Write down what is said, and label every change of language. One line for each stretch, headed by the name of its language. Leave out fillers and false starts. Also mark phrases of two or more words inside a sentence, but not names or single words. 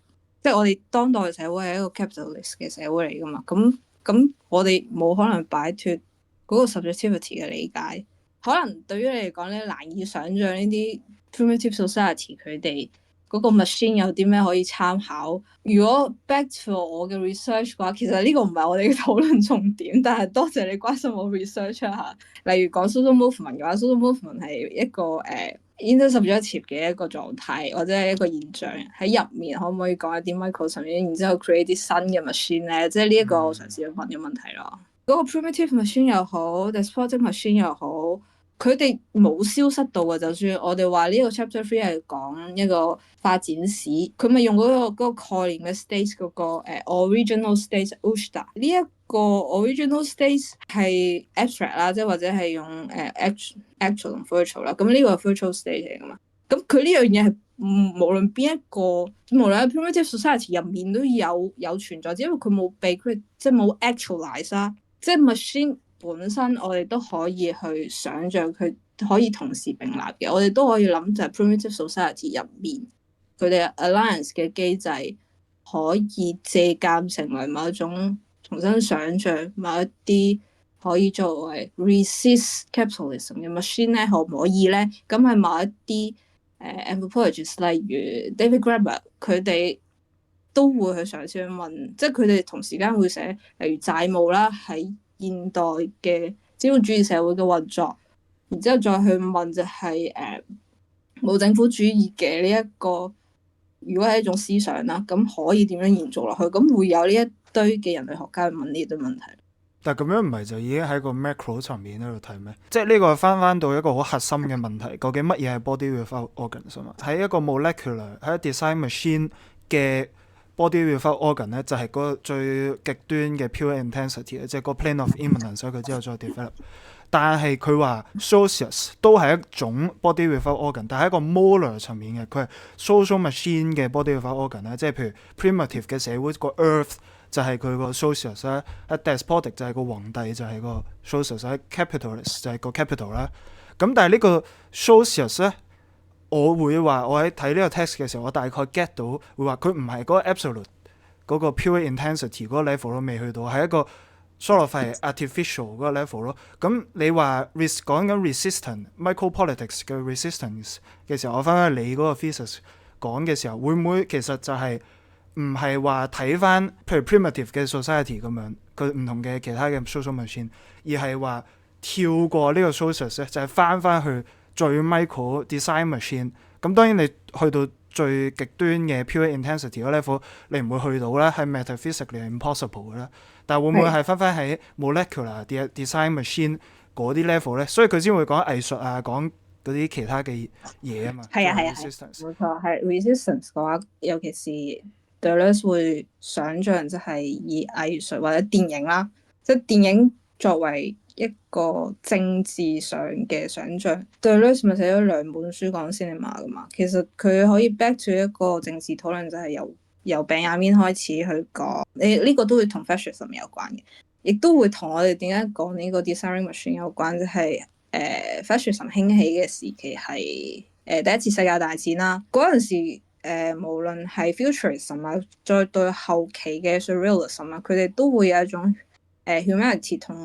Cantonese: 即係我哋當代社會係一個 capitalist 嘅社會嚟噶嘛，咁我哋冇可能擺脫嗰個 subjectivity 嘅理解。可能對於你嚟講咧，難以想像呢啲 primitive society 佢哋嗰個 machine 有啲咩可以參考。如果
English: back to
Cantonese: 我嘅 research 嘅話，其實呢個唔係我哋嘅討論重點，但係多謝你關心我 research 一下。例如講
English: social movement
Cantonese: 嘅話，
English: social movement
Cantonese: 係一個intersubjective 嘅一個狀態或者係一個現象，喺入面可唔可以講一啲 micro 層面，然之後 create 啲新嘅 machine 咧？即係呢一個我嘗試去問嘅問題咯。嗰個 primitive machine 又好 despotic machine 又好，佢哋冇消失到嘅。就算我哋話呢個 chapter 3係講一個發展史，佢咪用嗰個概念嘅 state 嗰個
English: original state
Cantonese: Ushta 呢一個
English: original state
Cantonese: 係 abstract 啦，即係或者係用actual 同 virtual 啦。咁呢個係
English: virtual state
Cantonese: 嚟噶嘛？咁佢呢樣嘢係無論邊一個，無論喺 primitive society 入面都有存在，只因為佢冇被即係冇 actualize 啦。即係 machine 本身，我哋都可以去想像佢可以同時並立嘅。我哋都可以諗就係 primitive society 入面佢哋 alliance 嘅機制，可以借鑑成為某一種重新想像某一啲可以作為
English: resist capitalism
Cantonese: 嘅 machine 咧，可唔可以咧？咁係某一啲anthropologists 例如 David Graeber 佢哋都會去嘗試去問，即係佢哋同時間會寫，例如債務啦，喺現代嘅資本主義社會嘅運作，然之後再去問就係冇政府主義嘅呢一個，如果係一種思想啦，咁可以點樣延續落去？咁會有呢一堆嘅人類學家去問呢堆問題。但係咁樣唔係就已經喺個 macro 層面喺度睇咩？即係呢個翻到一個好核心嘅問題，究竟乜嘢係
English: body without organs
Cantonese: 啊？喺一個 molecular 喺
English: design machine
Cantonese: 嘅
English: body without organ
Cantonese: 咧，就係嗰個最極端嘅
English: pure intensity，
Cantonese: 即係個
English: plane of immanence，
Cantonese: 所以佢之後再 develop。但係佢話 socius 都係一種
English: body without organ，
Cantonese: 但係一個 molar 層面嘅，佢係
English: social machine
Cantonese: 嘅
English: body without organ
Cantonese: 咧，即係譬如 primitive 嘅社會個 earth 就係佢個 socius 啦，喺 despotic 就係個皇帝就係個 socius，喺 capitalist 就係個 capital 啦。咁但係呢個 socius 咧，我會話我喺睇呢個 text 嘅時候，我大概 get 到會話佢唔係嗰個 absolute 嗰個
English: pure intensity
Cantonese: 嗰個 level 都未去到，係一個
English: sort of
Cantonese: 係 artificial 嗰個 level 咯。咁你話講緊
English: resistance micropolitics
Cantonese: 嘅 resistance 嘅時候，我翻返你嗰個 thesis 講嘅時候，會唔會其實就係唔係話睇翻譬如 primitive 嘅 society 咁樣，佢唔同嘅其他嘅
English: social machine，
Cantonese: 而係話跳過呢個 socius 咧，就係翻去最
English: micro design machine。
Cantonese: 咁當然你去到最極端嘅
English: pure intensity
Cantonese: 嗰 level， 你唔會去到啦，係
English: metaphysically impossible
Cantonese: 嘅啦。但係會唔會係翻喺
English: molecular design machine
Cantonese: 嗰啲 level 咧？所以佢先會講藝術啊，講嗰啲其他嘅嘢啊嘛。係啊，冇錯，係 resistance 嘅話，尤其是 Deleuze 會想像即係以藝術或者電影啦，即係電影作為一個政治上嘅想像。Deleuze 咪寫咗2本書講 cinema 噶嘛，其實佢可以
English: back to
Cantonese: 一個政治討論，就係由病入面開始去講。呢個都會同 fascism 有關嘅，亦都會同我哋點解講呢個
English: design machine
Cantonese: 有關，就係fascism 興起嘅時期係第一次世界大戰啦。嗰陣時無論係 futurism 啊，再對後期嘅 surrealism 啊，佢哋都會有一種humanity 同